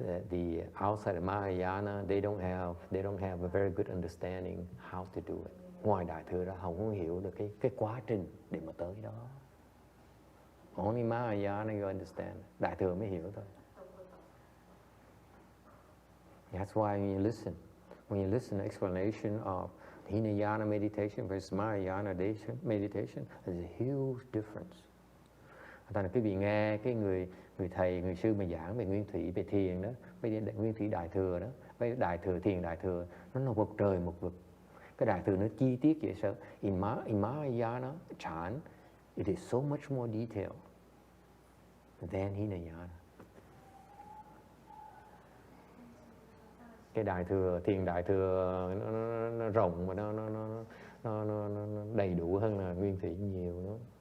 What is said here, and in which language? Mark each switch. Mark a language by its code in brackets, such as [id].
[en] The outside of Mahayana, they don't have a very good understanding how to do it. [vi] Ngoài Đại thừa đó, họ không hiểu được cái quá trình để mà tới đó. [en] Only Mahayana you understand. [vi] Đại thừa mới hiểu thôi. [en] That's why when you listen to explanation of Hinayana meditation versus Mahayana meditation, there's a huge difference. [vi] Thành ra quý vị nghe cái người thầy, người sư mà giảng về nguyên thủy, về thiền đó, về nguyên thủy Đại thừa đó, về Đại thừa, thiền Đại thừa, nó là một trời một vực. Cái Đại thừa nó chi tiết vậy sao? [en] In Mahayana Chan, it is so much more detailed than Hinayana. [vi] Cái Đại thừa, thiền Đại thừa nó rộng mà nó đầy đủ hơn là nguyên thủy nhiều nữa.